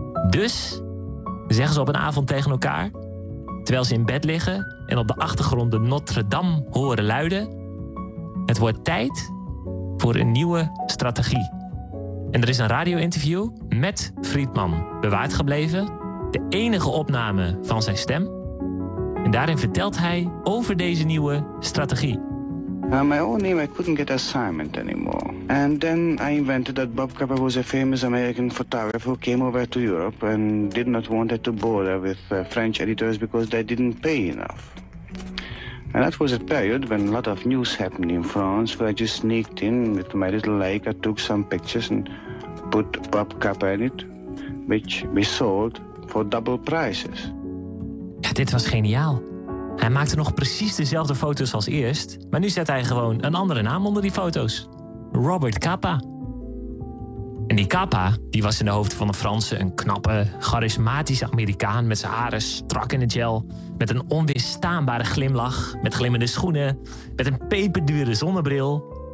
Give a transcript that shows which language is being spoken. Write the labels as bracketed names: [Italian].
[Dutch] Dus zeggen ze op een avond tegen elkaar, terwijl ze in bed liggen en op de achtergrond de Notre Dame horen luiden: het wordt tijd voor een nieuwe strategie. En er is een radio-interview met Friedman bewaard gebleven. De enige opname van zijn stem. En daarin vertelt hij over deze nieuwe strategie. [English] My own name, I couldn't get assignment anymore. And then I invented that Bob Capa was a famous American photographer who came over to Europe and did not want to bother with French editors because they didn't pay enough. And that was a period when a lot of news happened in France, where I just sneaked in with my little Leica, took some pictures and put Bob Capa in it. which we sold for double prices. [Dutch] Ja, dit was geniaal. Hij maakte nog precies dezelfde foto's als eerst, maar nu zet hij gewoon een andere naam onder die foto's. Robert Capa. En die Capa, die was in de hoofden van de Fransen een knappe, charismatische Amerikaan met zijn haren strak in de gel, met een onweerstaanbare glimlach, met glimmende schoenen, met een peperdure zonnebril.